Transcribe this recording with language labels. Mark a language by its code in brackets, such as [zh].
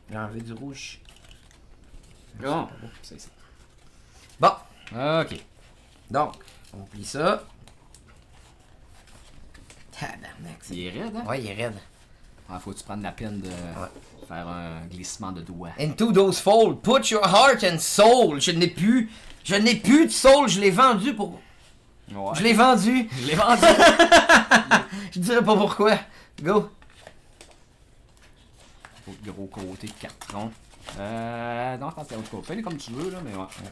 [fr] J'ai enlevé du rouge. Bon. C'est ça. Bon, Ok. donc, on plie ça. Tabarnak, c'est... Il est raide, hein? Ouais, il est raide. Ah, faut que tu prennes la peine de faire un glissement de doigt. [en] Into those folds, put your heart and soul. [fr] Je n'ai plus de soul, je l'ai vendu pour... Ouais. Je l'ai vendu. Je l'ai vendu. Je dirais pas pourquoi. Go. Autre gros côté de carton. Non, je pense que c'est autre côté. Fais-le comme tu veux, là, mais ouais.